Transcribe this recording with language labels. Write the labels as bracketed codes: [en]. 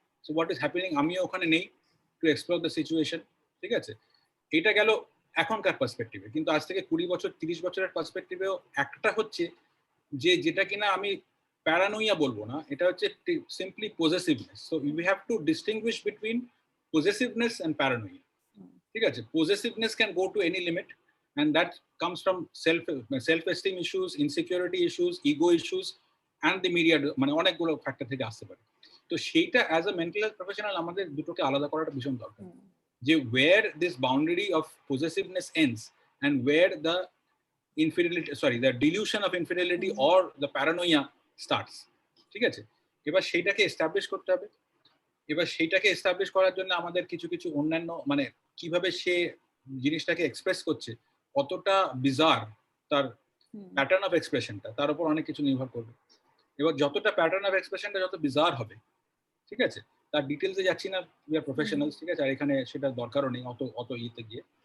[en] so what is happening, [bn] আমিও ওখানে নেই [en] To explore the situation. [bn] ঠিক আছে, এটা গেল এখনকার পার্সপেক্টিভে, কিন্তু আজ থেকে 20 বছর 30 বছরের পার্সপেক্টিভেও একটা হচ্ছে যে যেটা কিনা আমি প্যারানোইয়া বলবো না, এটা হচ্ছে simply possessiveness. [en] So we have to distinguish between possessiveness and paranoia. ঠিক আছে, possessiveness can go to any limit, and that comes from self-esteem issues, insecurity issues, ego issues, and the media, [bn] মানে অনেকগুলো ফ্যাক্টর থেকে আসতে পারে। [en] তো সেইটা as a mental health professional [bn] আমাদের দুটোকে আলাদা করাটা ভীষণ দরকার, যে [en] where this boundary of possessiveness ends and where the the delusion of infidelity or the paranoia starts. [bn] ঠিক আছে, এবার সেইটাকে এস্টাবলিশ করতে হবে। এবার সেইটাকে এস্টাবলিশ করার জন্য আমাদের কিছু কিছু অন্যান্য, মানে কিভাবে সে জিনিসটাকে এক্সপ্রেস করছে, কতটা বিজার তার প্যাটার্ন অফ এক্সপ্রেশনটা, তার উপর অনেক কিছু নির্ভর করবে। এবার যতটা প্যাটার্ন অফ এক্সপ্রেশনটা যত বিজার হবে, ঠিক আছে, তার ডিটেলসে যাচ্ছি না, [en] We are professionals. [bn] ঠিক আছে, আর এখানে সেটা দরকারও নেই অত ইতে গিয়ে।